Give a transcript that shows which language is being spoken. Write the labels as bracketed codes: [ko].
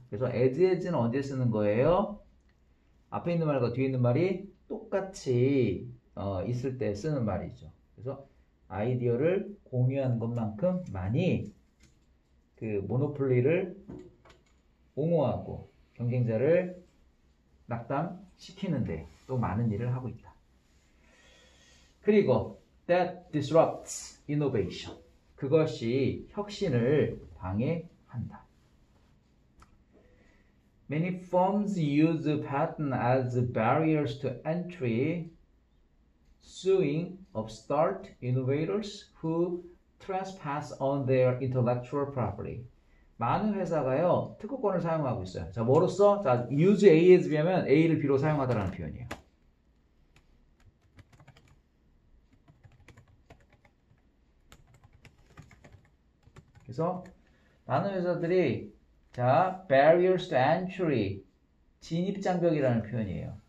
[ko] 그래서 as는 언제 쓰는 거예요? 앞에 있는 말과 뒤에 있는 말이 똑같이 있을 때 쓰는 말이죠. 그래서 아이디어를 공유하는 것만큼 많이 그 모노폴리를 옹호하고 경쟁자를 낙담시키는데 또 많은 일을 하고 있다. [en] 그리고 that disrupts innovation. [ko] 그것이 혁신을 방해한다. [en] Many firms use patent as barriers to entry, suing upstart innovators who trespass on their intellectual property. [ko] 많은 회사가요 특허권을 사용하고 있어요. 자, 뭐로써? 자, use A as B 하면 A를 B로 사용하다라는 표현이에요. 그래서 많은 회사들이 자, barriers to entry 진입장벽이라는 표현이에요.